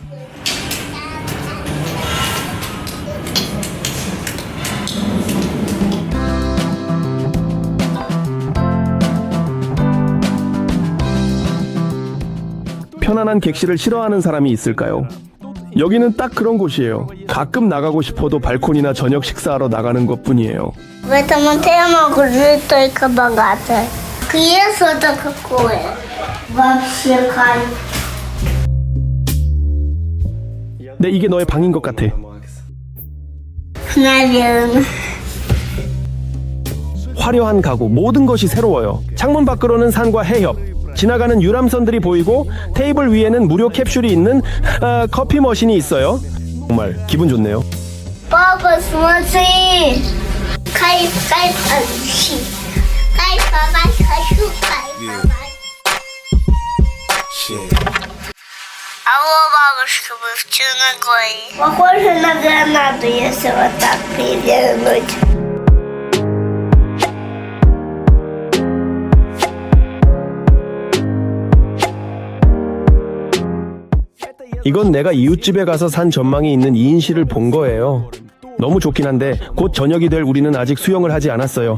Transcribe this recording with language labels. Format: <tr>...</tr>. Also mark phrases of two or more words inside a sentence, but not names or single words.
<ko>편안한 객실을 싫어하는 사람이 있을까요? 여기는 딱 그런 곳이에요. 가끔 나가고 싶어도 발코니나 저녁 식사하러 나가는 것뿐이에요.</ko> <ru>В этом отеле могут жить только богатые. Кресло-то какое? Вообще кайф.</ru> <ko>네, 이게 너의 방인 것 같아.</ko> <ru>Наверное.</ru> <ko>화려한 가구, 모든 것이 새로워요. 창문 밖으로는 산과 해협, 지나가는 유람선들이 보이고 테이블 위에는 무료 캡슐이 있는 커피 머신이 있어요. 정말 기분 좋네요.</ko> <ru>Папа, смотри! Кайф, кайф, ощущи. Кайфовать хочу, кайфовать. Алло, бабушка, мы в Черногории. Похоже на гранату, если вот так перевернуть.</ru> <ko>이건 내가 이웃집에 가서 산 전망이 있는 이인실을 본 거예요. 너무 좋긴 한데 곧 저녁이 될 우리는 아직 수영을 하지 않았어요.</ko>